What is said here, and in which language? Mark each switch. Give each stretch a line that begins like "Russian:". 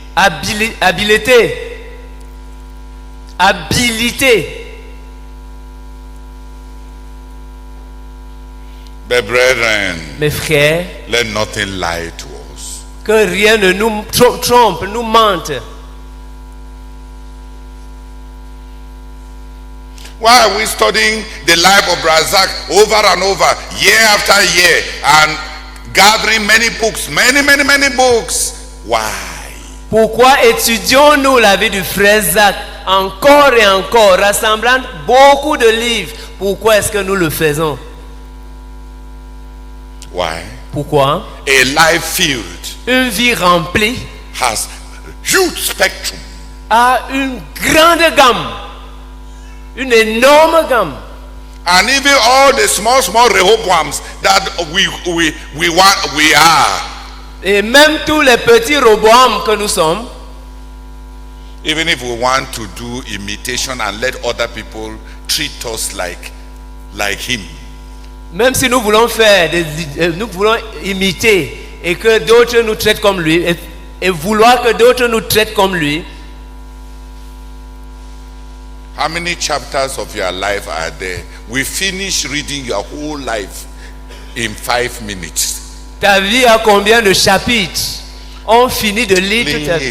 French: Habileté. Habilité.
English: But brethren,
French: Mes frères,
English: let nothing lie to us.
French: que rien ne nous trompe, nous mente.
English: Why are we studying the life of Razak over and over, year after year, and gathering many books, many books? Why?
French: Pourquoi étudions-nous la vie du frère Zach encore et encore, rassemblant beaucoup de livres? Pourquoi est-ce que nous le faisons?
English: Why?
French: Pourquoi?
English: A life filled
French: Une vie remplie
English: has huge spectrum.
French: a une grande gamme, une énorme gamme.
English: And even all the small Rehoboams that we are,
French: Et même tous les petits Roboam que nous sommes,
English: even if we want to do imitation and let other people treat us like him,
French: même si nous voulons nous voulons imiter et que d'autres nous traitent comme lui, et vouloir que d'autres nous traitent comme lui,
English: how many chapters of your life are there? We finish reading your whole life in 5 minutes.
French: ta vie a combien de chapitres? On finit de lire toute ta vie.